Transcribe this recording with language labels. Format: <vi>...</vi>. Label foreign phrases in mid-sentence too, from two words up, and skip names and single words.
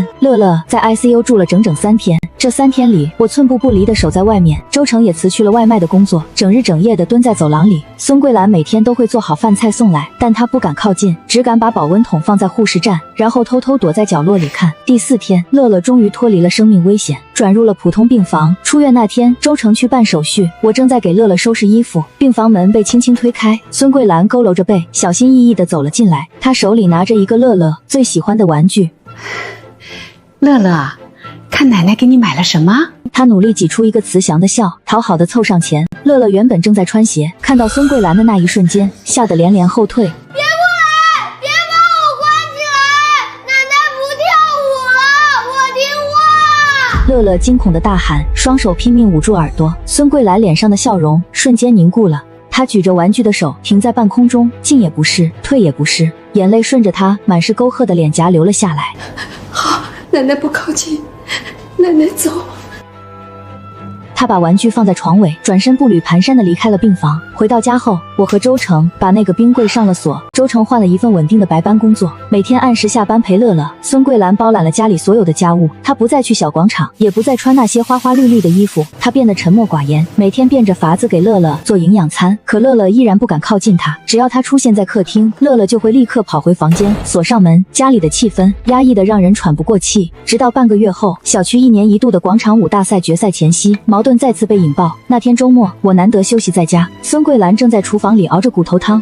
<zh>樂樂在 ICU 住了整整3天，這3天裡，我寸步不離地守在外面。周成也辭去了外賣的工作，整日整夜地蹲在走廊裡。孫桂蘭每天都會做好飯菜送來，但她不敢靠近，只敢把保溫桶放在護士站，然後偷偷躲在角落裡看。第4天，樂樂終於脫離了生命危險，轉入了普通病房。出院那天，周成去辦手續，我正在給樂樂收拾衣服，病房門被輕輕推開，孫桂蘭佝僂着背，小心翼翼地走了進來。她手裡拿着一個樂樂最喜歡的玩具。樂樂，看奶奶給你買了什麼？她努力擠出一個慈祥的笑，討好地湊上前。樂樂原本正在穿鞋，看到孫桂蘭的那一瞬間，嚇得連連後退。別過來，別把我關起來！奶奶不跳舞了，我聽話！樂樂驚恐地大喊，雙手拼命捂住耳朵。孫桂蘭臉上的笑容瞬間凝固了，她舉着玩具的手停在半空中，進也不是，退也不是，眼淚順着她滿是溝壑的臉頰流了下來。好，奶奶不靠近，奶奶走。他把玩具放在床尾，轉身步履蹣跚地離開了病房。回到家後，我和周成把那個冰櫃上了鎖。周成換了一份穩定的白班工作，每天按時下班陪樂樂。孫桂蘭包攬了家裡所有的家務，她不再去小廣場，也不再穿那些花花綠綠的衣服，她變得沉默寡言，每天變着法子給樂樂做營養餐。可樂樂依然不敢靠近她，只要她出現在客廳，樂樂就會立刻跑回房間，鎖上門。家裡的氣氛壓抑得讓人喘不過氣。直到半個月後，小區1年1度的廣場舞大賽決賽前夕，矛盾再次被引爆。那天周末，我難得休息在家，孫桂蘭正在廚房裡熬着骨頭湯。</zh>